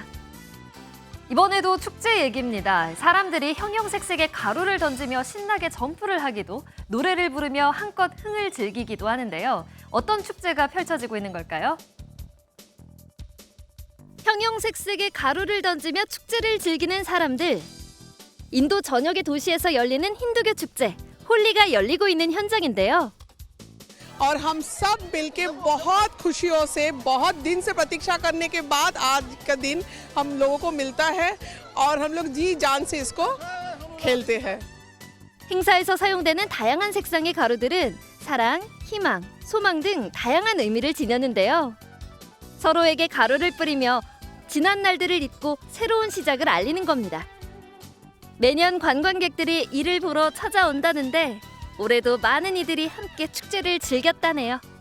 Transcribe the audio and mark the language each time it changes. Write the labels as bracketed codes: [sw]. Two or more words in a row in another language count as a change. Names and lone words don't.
[ko] 이번에도 축제 얘기입니다. 사람들이 형형색색의 가루를 던지며 신나게 점프를 하기도, 노래를 부르며 한껏 흥을 즐기기도 하는데요. 어떤 축제가 펼쳐지고 있는 걸까요? 형형색색의 가루를 던지며 축제를 즐기는 사람들. 인도 전역의 도시에서 열리는 힌두교 축제, 홀리가 열리고 있는 현장인데요. [hi] और हम सब मिलके बहुत खुशियों से बहुत दिन से प्रतीक्षा करने के बाद आज का दिन हम लोगों को मिलता है और हम लोग जी जान से इसको खेलते हैं. [ko] 행사에서 사용되는 다양한 색상의 가루들은 사랑, 희망, 소망 등 다양한 의미를 지녔는데요. 서로에게 가루를 뿌리며 지난 날들을 잊고 새로운 시작을 알리는 겁니다. 매년 관광객들이 이를 보러 찾아온다는데 올해도 많은 이들이 함께 축제를 즐겼다네요.